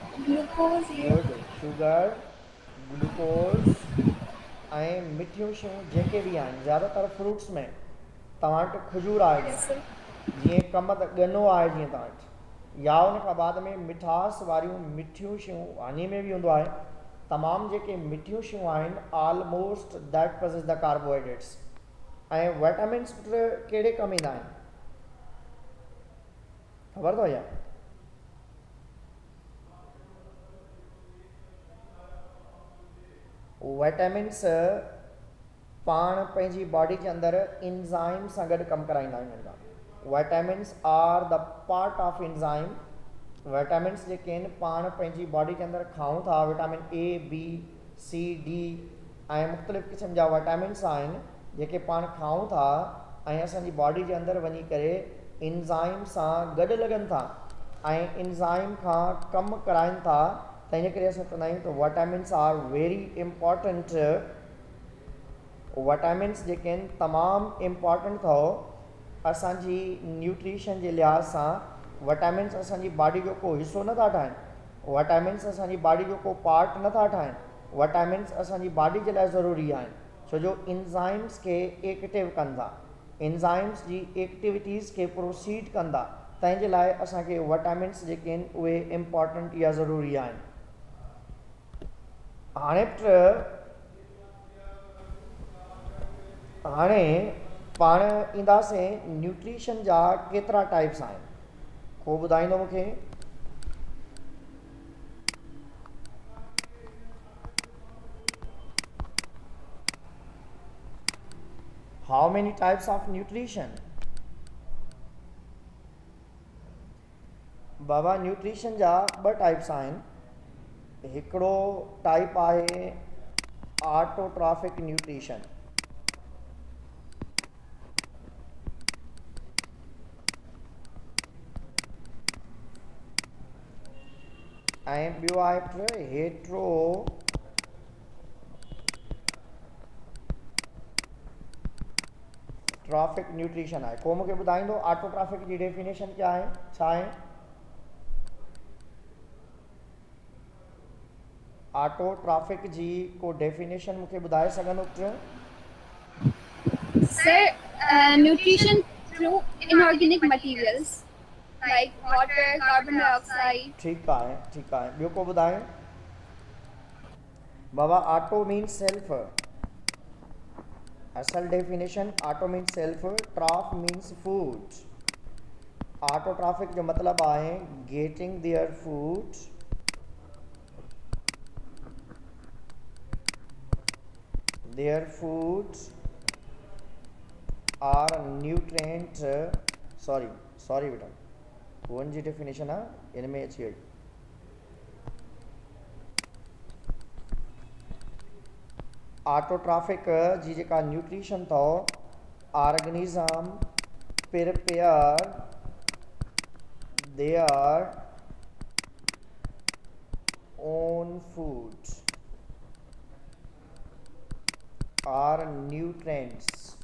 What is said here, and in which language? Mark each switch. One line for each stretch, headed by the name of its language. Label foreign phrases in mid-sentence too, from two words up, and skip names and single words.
Sindhi: ग्लूकोज ऐं मिठियूं शयूं जेके बि आहिनि। ज़्यादातर फ्रूट्स में तव्हां वटि खजूर आहे, जीअं कम त गनो आहे जीअं तव्हां वटि, या उन खां बाद में मिठास वारियूं मिठियूं शयूं, हनी में बि हूंदो आहे। तमामु जेके मिठियूं शयूं आहिनि
English: almost that possess the carbohydrates.
Sindhi: ऐं विटामिन्स कहिड़े कमु ईंदा आहिनि ख़बर अथव छा? विटामिन्स पाण पंहिंजी बॉडी जे अंदरि इंज़ाइम सां गॾु कमु कराईंदा आहियूं।
English: Vitamins are the part of enzyme.
Sindhi: विटामिन्स जेके आहिनि पाण पंहिंजी बॉडी जे अंदरि खाऊं था। विटामिन ए, बी, सी, डी ऐं मुख़्तलिफ़ क़िस्म जा विटामिन्स आहिनि जेके पाण खाऊं था ऐं असांजी बॉडी जे अंदरि वञी करे इंज़ाइम सां गॾु लॻनि था ऐं इंज़ाइम खां कमु कराइनि था। तंहिंजे करे असां चवंदा आहियूं त
English: vitamins are very important.
Sindhi: विटामिन्स जेके आहिनि तमामु इम्पॉर्टेंट अथव असांजी न्यूट्रिशन जे लिहाज़ सां। विटामिन्स असांजी बॉडी जो को हिस्सो नथा ठाहिनि, विटामिन्स असांजी बॉडी जो को पार्ट नथा ठाहिनि। विटामिन्स असांजी बॉडी जे लाइ ज़रूरी आहिनि छो जो एंजाइम्स खे एक्टिव कंदा, एंजाइम्स जी एक्टिविटीज़ खे प्रोसीड कंदा, तंहिंजे लाइ असांखे विटामिन्स जेके आहिनि उहे इम्पॉर्टेंट या ज़रूरी आहिनि। हाणे पाण ईंदासीं न्यूट्रिशन जा केतिरा टाइप्स आहिनि, को ॿुधाईंदो मूंखे?
English: How many types of nutrition?
Sindhi: बाबा न्यूट्रिशन जा ॿ टाइप्स आहिनि। हिकिड़ो टाइप आहे ऑटोट्रॉफिक न्यूट्रिशन, ऐं ॿियो आहे हेट्रोट्रॉफिक न्यूट्रिशन आहे। को मूंखे ॿुधाईंदो ऑटोट्रॉफिक जी डेफिनेशन क्या आहे, छा आहे? ऑटोट्रॉफिक जी को डेफिनेशन मूंखे ॿुधाए सघंदो?
English: Sir, nutrition through inorganic materials like water, carbon dioxide.
Sindhi: ठीकु आहे, ठीकु आहे। ॿियो को ॿुधाए? बाबा
English: auto means self,
Sindhi: असल डेफिनेशन
English: auto means self, troph means food.
Sindhi: ऑटोट्रॉफिक जो मतिलबु आहे
English: getting their food their foods are nutrient sorry
Sindhi: बेटा वन जी डेफिनेशन आहे इन में अची वई। ऑटोट्रॉफिक जी जेका न्यूट्रिशन अथव,
English: organism prepare their own food or nutrients.